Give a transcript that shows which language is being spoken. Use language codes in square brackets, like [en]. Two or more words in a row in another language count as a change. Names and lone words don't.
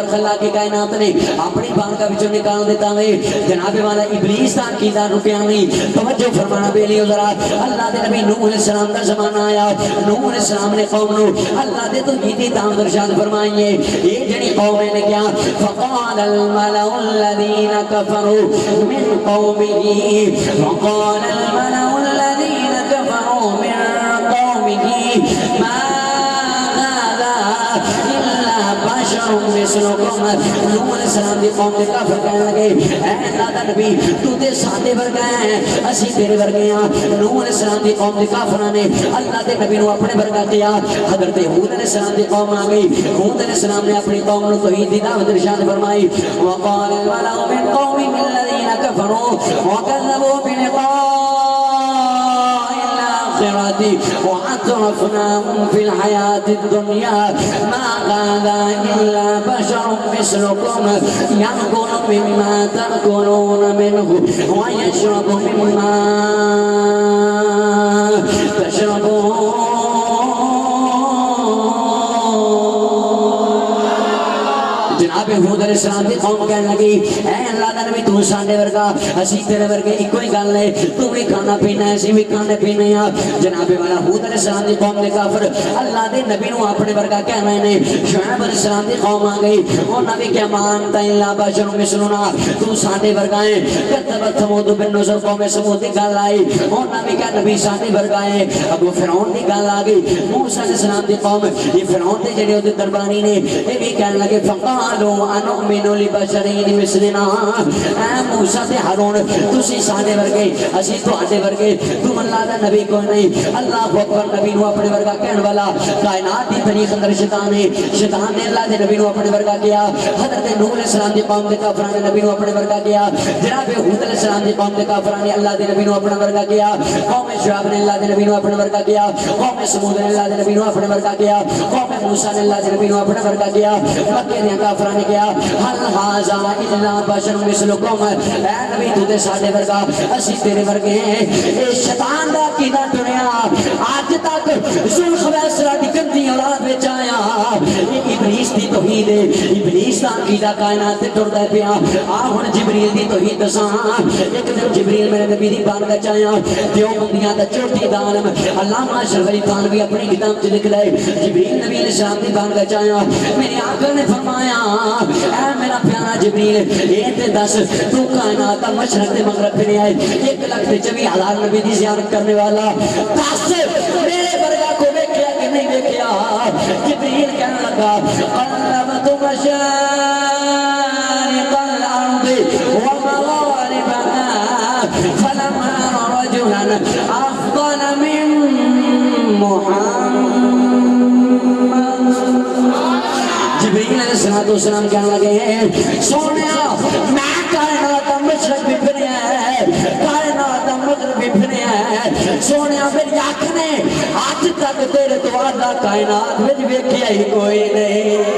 [pa] خلاق کائنات نے اپنی بارگاہ وچوں نکال دیتا ہے. جناب والا ابلیس دا عقیدہ رکیا نہیں. توجہ فرمانا بیلیو ذرا. اللہ دے نبی نوح علیہ السلام دا زمانہ آیا. نوح علیہ السلام نے قوم نو اللہ دے توحید دعوت ارشاد فرمائی ہے. یہ جڑی قوم نے کیا [ar] فقال الملأ الذين كفروا من قومه وقال الملأ الذين كفروا من قومه ما هذا إلا بشر مثلكم. [pa] نوح علیہ السلام دی قوم دے کافر کہنے لگے اے اللہ دا نبی تو تے سادے ورگا ہے, اسی تیرے ورگے ہاں. نوح علیہ السلام دی قوم دے کافراں نے اللہ دے نبی نو اپنے ورگا کیا. حضرت ہود علیہ السلام دی قوم آ گئی. ہود علیہ السلام نے اپنی قوم نو توحید دی دعوت ارشاد فرمائی. [ar] وقال الملأ من قومه الذين كفروا وكذبوا بلقاء وأطرفناهم في الحياة الدنيا ما هذا إلا بشر مثلكم يأكل مما تأكلون منه ويشرب مما [pa] تشربون جناب ہود علیہ السلام دی قوم کہنے لگی اے اللہ دا نبی تو ساڈے ورگا اسی تیرے ورگے ایکو ہی گل ہے تو بھی کھانا پینا ہے اسی بھی کھانے پینے ہیں جناب والا ہود علیہ السلام دی قوم دے کافر اللہ دے نبی نو اپنے ورگا کہہ رہے نے شعیب علیہ السلام دی قوم آ گئی انہاں بھی کیا مانتا [ar] الا بشر [pa] مثلنا تو ساڈے ورگا ہے [ar] کذبت ثمود بالنذر [pa] قوم ثمود دی گل آئی انہاں بھی کہا نبی ساڈے ورگا ہے ابو فرعون دی گل آ گئی موسی علیہ السلام دی قوم یہ فرعون دے جڑے اودے درباری نے یہ بھی کہنے لگے [ar] فقالوا انؤمن لبشرین مثلنا [pa] اے موسیٰ تے ہارون تسی ساڈے ورگے اسی تواڈے ورگے تم اللہ دا نبی کوئی نہیں اللہ اکبر نبی نو اپنے ورگا کہن والا کائنات دی تاریخ اندر شیطان ہے شیطان نے اللہ دے نبی نو اپنے ورگا کیا حضرت نوح علیہ السلام دی قوم دے کافراں نے نبی نو اپنے ورگا کیا جناب ہود علیہ السلام دی قوم دے کافراں نے اللہ دے نبی نو اپنا ورگا کیا قوم شعیب نے اللہ دے نبی نو اپنا ورگا کیا قوم سمود نے اللہ دے نبی نو اپنا ورگا کیا قوم موسیٰ نے اللہ دے نبی نو اپنا ورگا کیا مکے دے کافراں نے کیا [ar] حل حاضا الا بشر مثلکم [pa] اے نبی تو دے ساڈے ورگا اسی تیرے ورگے اے شیطان دا عقیدہ ٹریا اج تک ذوالخویسرا دی گندی اولاد وچ آیا یہ ابلیس دی توحید ہے ابلیس دا عقیدہ کائنات تے ٹردا پیا آ ہن جبریل دی توحید دساں ایک دن جبریل میرے نبی دی بارگاہ وچ آیا دیوبندیاں دا چوٹی دا عالم علامہ اشرف علی تھانوی اپنی کتاب وچ لکھ دے جبریل نبی علیہ السلام دی بارگاہ وچ آیا میرے آقا نے فرمایا اے میرا پیارا جبریل یہ تے دس تو کائنات دا مشرق تے مغرب پہ نہیں آئے 1,24,000 نبی دی زیارت کرنے والا دس میرے ورگا کو دیکھیا کہ نہیں دیکھیا جبریل کہنے لگا قلبت [ar] مشارق الارض ومغاربها فلم ار رجلا افضل من محمد [pa] جبریل علیہ السلام کہنے لگے سونیا میں کائنات مشرق بھی پھریا ہے کائنات مغرب بھی پھریا ہے سونیا میری آنکھ نے آج تک تیرے تو آدھا کائنات میں ویکھیا ہی کوئی نہیں